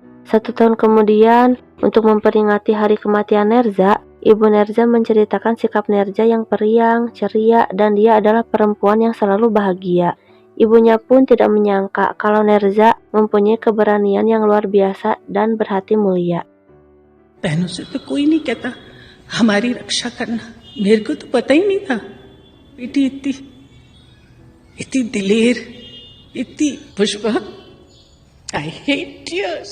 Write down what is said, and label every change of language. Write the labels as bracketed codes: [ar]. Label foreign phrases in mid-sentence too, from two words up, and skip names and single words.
[id] 1 tahun kemudian, untuk memperingati hari kematian Nerza, Ibu Nerza menceritakan sikap Nerza yang periang, ceria, dan dia adalah perempuan yang selalu bahagia. Ibunya pun tidak menyangka kalau Nerza mempunyai keberanian yang luar biasa dan berhati mulia. [hi] बहनों से तो कोई नहीं कहता हमारी रक्षा करना, मेरे को तो पता ही नहीं था बेटी इतनी इतनी दिलेर, इतनी पुष्पा। [en] I hate tears.